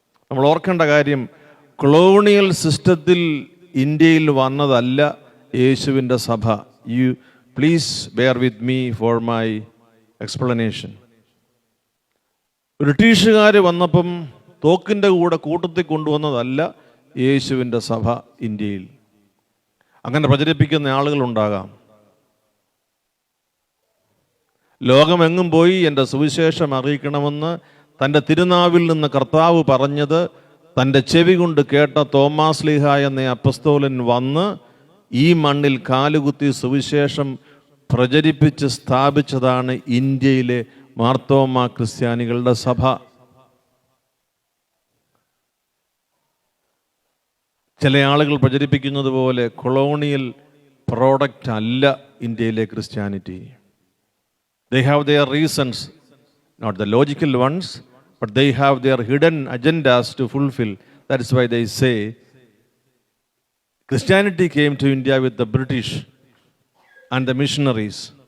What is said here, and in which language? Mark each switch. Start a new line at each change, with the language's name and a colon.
Malayalam: നമ്മൾ ഓർക്കേണ്ട കാര്യം, കൊളോണിയൽ സിസ്റ്റത്തിൽ ഇന്ത്യയിൽ വന്നതല്ല യേശുവിൻ്റെ സഭ.
English: You please bear with me for my explanation.
Malayalam: ബ്രിട്ടീഷുകാർ വന്നപ്പം തോക്കിൻ്റെ കൂടെ കൂട്ടത്തിൽ കൊണ്ടുവന്നതല്ല യേശുവിൻ്റെ സഭ ഇന്ത്യയിൽ. അങ്ങനെ പ്രചരിപ്പിക്കുന്ന ആളുകളുണ്ടാകാം. ലോകമെങ്ങും പോയി എൻ്റെ സുവിശേഷം അറിയിക്കണമെന്ന് തൻ്റെ തിരുനാവിൽ നിന്ന് കർത്താവ് പറഞ്ഞത് തൻ്റെ ചെവി കൊണ്ട് കേട്ട തോമാ ശ്ലീഹാ എന്ന അപ്പസ്തോലൻ വന്ന് ഈ മണ്ണിൽ കാലുകുത്തി സുവിശേഷം പ്രചരിപ്പിച്ച് സ്ഥാപിച്ചതാണ് ഇന്ത്യയിലെ മാർത്തോമാ ക്രിസ്ത്യാനികളുടെ സഭ. ചില ആളുകൾ പ്രചരിപ്പിക്കുന്നത് പോലെ കൊളോണിയൽ പ്രോഡക്റ്റ് അല്ല ഇന്ത്യയിലെ Christianity.
English: They have their reasons, not the logical ones, but they have their hidden agendas to fulfill. That is why they say Christianity came to India with the British and the missionaries.